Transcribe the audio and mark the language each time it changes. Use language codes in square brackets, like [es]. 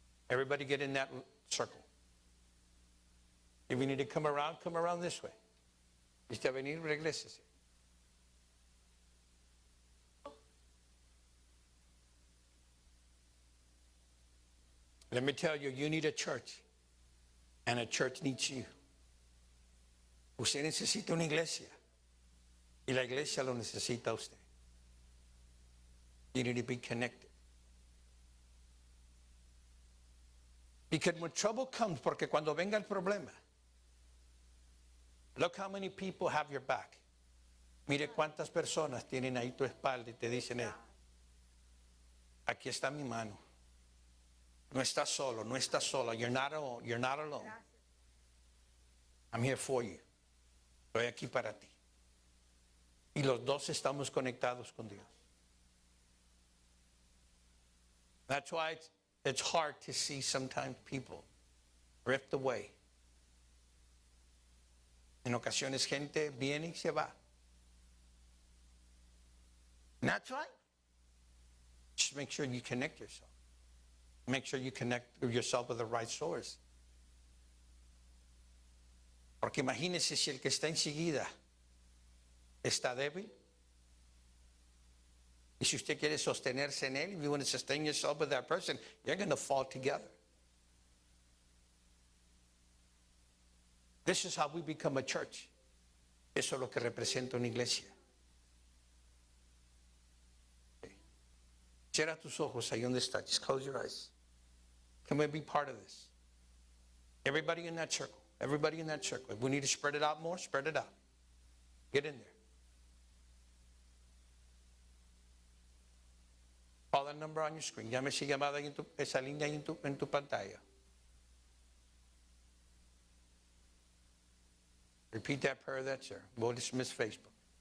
[en] Everybody get in that circle. If you need to come around this way. [es] Usted venir, regrésese. [en] Let me tell you, you need a church. And a church needs you. [es] Usted necesita una iglesia. Y la iglesia lo necesita a usted. [en] You need to be connected. Because when trouble comes, [es] porque cuando venga el problema, [en] look how many people have your back. [es] Mire cuántas personas tienen ahí tu espalda y te dicen, aquí está mi mano. No estás solo, no estás sola. [en] You're not alone. You're not alone. I'm here for you. [es] Estoy aquí para ti. Y los dos estamos conectados con Dios. [en] That's why it's hard to see sometimes people drift away. [es] En ocasiones gente viene y se va. [en] And that's right. Just make sure you connect yourself. Make sure you connect yourself with the right source. [es] Porque imagínese si el que está enseguida está débil. Y si usted quiere sostenerse en él, [en] if you want to sustain yourself with that person, you're going to fall together. This is how we become a church. [es] Eso es lo que representa una iglesia. Cierra tus ojos ahí donde está. [en] Just close your eyes. Can we be part of this? Everybody in that circle. Everybody in that circle. If we need to spread it out more, spread it out. Get in there. Call that number on your screen. [es] Llame esa llamada ahí esa línea ahí en tu pantalla. [en] Repeat that prayer that's there. We'll dismiss Facebook.